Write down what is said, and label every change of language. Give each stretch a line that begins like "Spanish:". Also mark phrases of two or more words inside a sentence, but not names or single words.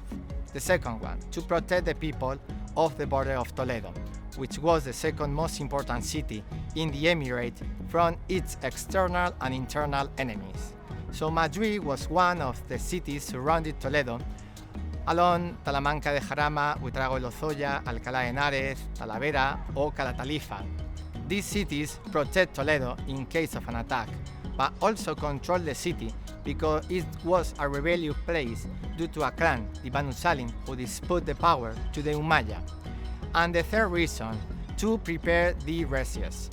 English: The second one, to protect the people of the border of Toledo, which was the second most important city in the emirate from its external and internal enemies. So Madrid was one of the cities surrounding Toledo, along Talamanca de Jarama, Buitrago de Lozoya, Alcalá de Henares, Talavera, or Calatalifa. These cities protect Toledo in case of an attack, but also control the city because it was a rebellious place due to a clan, the Banu Salim, who disputed the power to the Umayyad. And the third reason, to prepare the razzias.